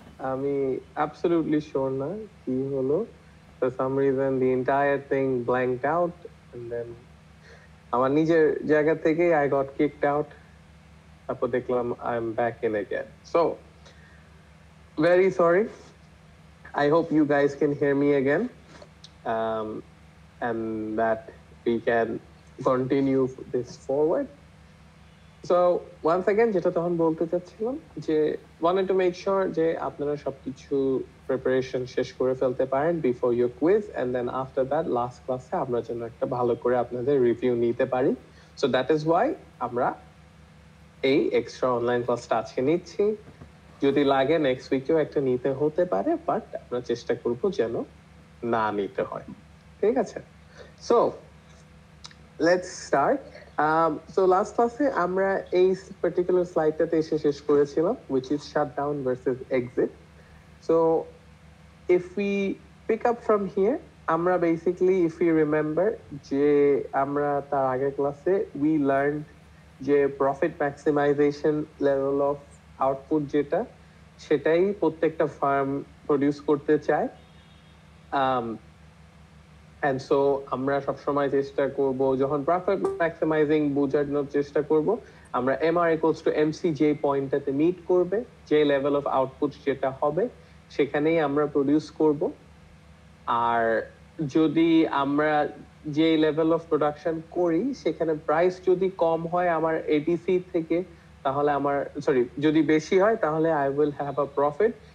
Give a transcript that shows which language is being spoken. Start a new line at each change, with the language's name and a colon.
Bangla: আমি
English: absolutely sure
Bangla: না কি হলো.
English: For some reason the entire thing blanked out and then
Bangla: আমার নিজের জায়গা থেকে
English: I got kicked out.
Bangla: তারপর দেখলাম
English: I'm back in again. So very sorry. I hope you guys can hear me again. Um, and that we can continue this forward. So once again
Bangla: যেটা তখন বলতে চাচ্ছিলাম যে
English: wanted to make sure
Bangla: যে আপনারা সবকিছু preparation শেষ করে ফেলতে পারেন
English: before your quiz and then after that last
Bangla: ক্লাসে আমরা যেন একটা ভালো করে আপনাদের রিভিউ নিতে পারি.
English: So that is why
Bangla: আমরা এই এক্সট্রা অনলাইন ক্লাসটা আজকে নিচ্ছি. যদি লাগে নেক্সট উইকেও একটা নিতে হতে পারে, বাট আমরা চেষ্টা করব যেন না নিতে হয়. ঠিক আছে?
English: So let's start. So last classে
Bangla: আমরা এই
English: particular স্লাইডটাতে
Bangla: এসে শেষ করেছিলাম,
English: which is shutdown versus exit. So if we pick up from here, আমরা basically if we remember
Bangla: যে আমরা তার আগের ক্লাসে
English: we learned যে profit maximization level of output
Bangla: যেটা সেটাই প্রত্যেকটা ফার্ম প্রডিউস করতে চায়.
English: And so
Bangla: আমরা সবসময় চেষ্টা করব যখন প্রফিট ম্যাক্সিমাইজিং বোঝানোর চেষ্টা করব আমরা
English: MR equals to MC
Bangla: যে পয়েন্টটাতে মিট করবে, যে লেভেল অফ আউটপুট যেটা হবে সেখানেই আমরা প্রডিউস করব. আর যদি আমরা যে লেভেল অফ প্রোডাকশন করি সেখানে প্রাইস যদি কম হয় আমার এটিসি থেকে, তাহলে আমার যদি বেশি হয় তাহলে
English: I will have a profit.